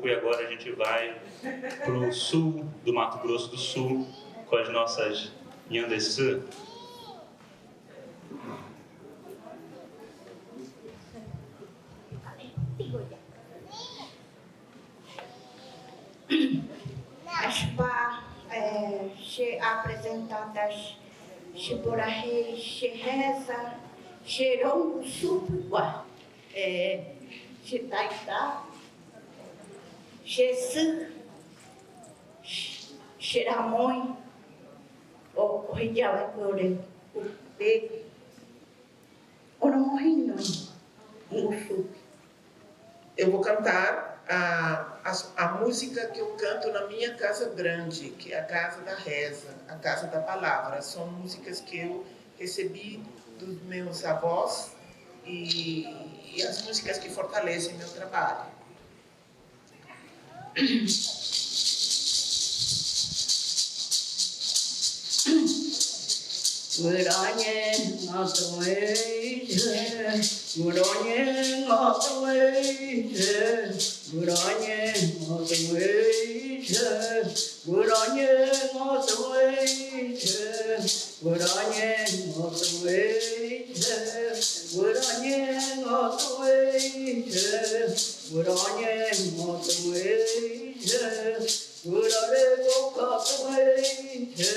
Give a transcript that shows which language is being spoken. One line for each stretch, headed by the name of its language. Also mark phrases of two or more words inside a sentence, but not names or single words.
Portuguese: E agora a gente vai para o sul do Mato Grosso do Sul com as nossas Nhandesã. As apresentadas Chiborahei, Xerreza, Xerongo, Supua, Xitaitá, Xeçã, Xeramõe, o Ridialecore, o Pe, o Nomorinho, o Sup. Eu vou cantar a música que eu canto na minha casa grande, que é a casa da reza, a casa da palavra. São músicas que eu recebi dos meus avós e as músicas que fortalecem meu trabalho.
Guarani: Guranhe ngatoeje, guranhe ngatoeje, guranhe ngatoeje, guranhe ngatoeje, guranhe ngatoeje, guranhe ngatoeje, guranhe ngatoeje, gurare kokatoeje.